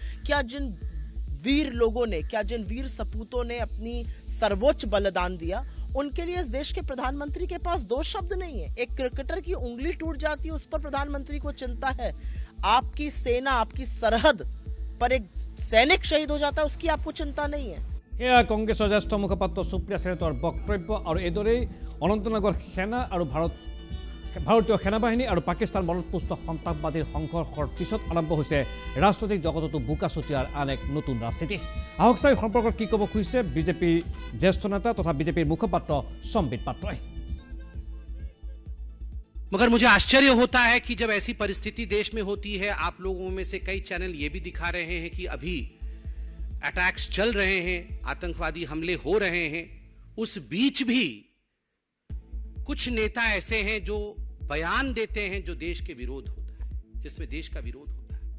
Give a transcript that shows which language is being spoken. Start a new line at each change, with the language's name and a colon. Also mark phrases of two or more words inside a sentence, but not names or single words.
Hindi: क्या जिन वीर लोगों ने, क्या जिन वीर सपूतों ने अपनी सर्वोच्च बलिदान दिया, उनके लिए इस देश के प्रधानमंत्री के पास 2 शब्द नहीं है? एक क्रिकेटर की उंगली टूट जाती है, उस पर प्रधानमंत्री को चिंता है। आपकी सेना, आपकी सरहद पर एक सैनिक शहीद हो जाता है, उसकी आपको चिंता नहीं है।
Assamese: এয়া কংগ্ৰেছৰ জ্যেষ্ঠ মুখপাত্ৰ সুপ্ৰিয়া সেনেতৰ বক্তব্য। আৰু এইদৰেই অনন্তনাগৰ সেনা আৰু ভাৰতীয় সেনাবাহিনী আৰু পাকিস্তান মদতপুষ্ট সন্ত্ৰাসবাদীৰ সংঘৰ্ষৰ পিছত আৰম্ভ হৈছে ৰাজনৈতিক জগততো বোকা ছটিয়াৰ আন এক নতুন ৰাজনীতি। আহক চাই সম্পৰ্কত কি ক'ব খুজিছে বিজেপিৰ জ্যেষ্ঠ নেতা তথা বিজেপিৰ মুখপাত্ৰ সম্বিত পাত্ৰই।
Hindi: मगर मुझे आश्चर्य होता है कि जब ऐसी परिस्थिति देश में होती है, आप लोगों में से कई चैनल ये भी दिखा रहे हैं कि अभी अटैक्स चल रहे हैं, आतंकवादी हमले हो रहे हैं, उस बीच भी कुछ नेता ऐसे हैं जो बयान देते हैं जो देश के विरोध होता है, जिसमें देश का विरोध होता है।